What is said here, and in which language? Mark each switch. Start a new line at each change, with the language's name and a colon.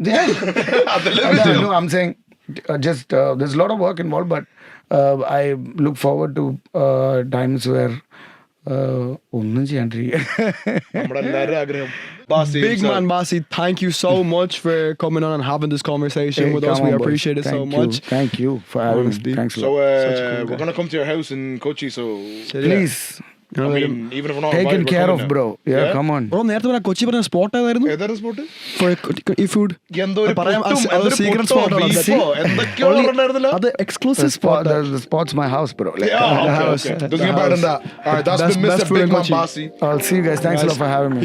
English: No, I'm saying just there's a lot of work involved, but I look forward to times where
Malayalam: ഒന്നും ചെയ്യാണ്ടിരിക്കുക.
English: Big man Bhasi, thank you so much for coming on and having this conversation with us. We appreciate it so much. Thank you for having me. Thanks a lot. So we're gonna come to your house in Kochi, so please. I mean, even if we're not taken care of, bro. Yeah, come on.
Malayalam: Bro, നേരത്തെ പറഞ്ഞ കൊച്ചി പറഞ്ഞ spot ഏതായിരുന്നു? ഏതായിരുന്നു spot? ഈ food secret spot അത് exclusive spot.
English: The spot's my house, bro. Okay. Doesn't get better than that. All right, that's been Mr. Big Man Bhasi. I'll see you guys. Thanks a lot for having me.